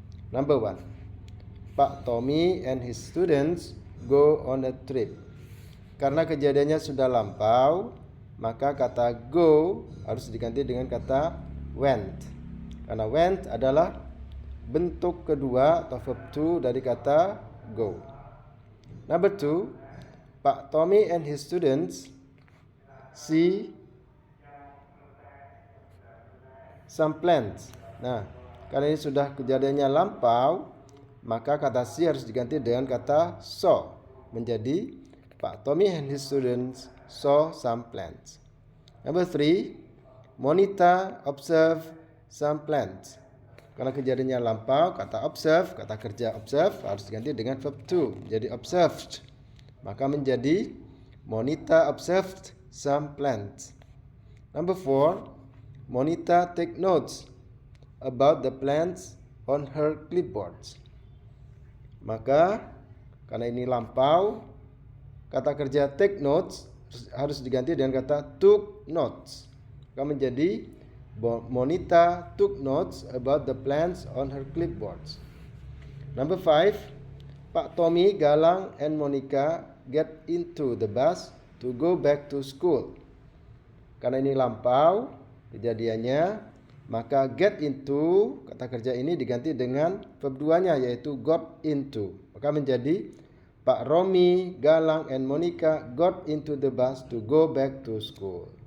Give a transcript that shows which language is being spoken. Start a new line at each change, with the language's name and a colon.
English: Number 1, Pak Tommy and his students go on a trip.
Indonesian: Karena kejadiannya sudah lampau, maka kata go harus diganti dengan kata went. Karena went adalah bentuk kedua atau verb to dari kata go.
English: Number 2, Pak Tommy and his students see some plants.
Indonesian: Nah, karena ini sudah kejadiannya lampau, maka kata see harus diganti dengan kata saw, menjadi
English: Pak Tommy and his students saw some plants. Number 3, Monita observe some plants.
Indonesian: Karena kejadiannya lampau, kata observe, kata kerja observe harus diganti dengan verb to, jadi observed. Maka menjadi
English: Monita observed some plants. Number 4, Monita take notes about the plants on her clipboards.
Indonesian: Maka karena ini lampau, kata kerja take notes harus diganti dengan kata took notes. Maka menjadi
English: Monita took notes about the plants on her clipboards. Number 5, Pak Tommy, Galang, and Monica get into the bus to go back to school.
Indonesian: Karena ini lampau kejadiannya, maka get into, kata kerja ini diganti dengan verb 2-nya yaitu got into. Maka menjadi
English: Pak Romi, Galang, and Monica got into the bus to go back to school.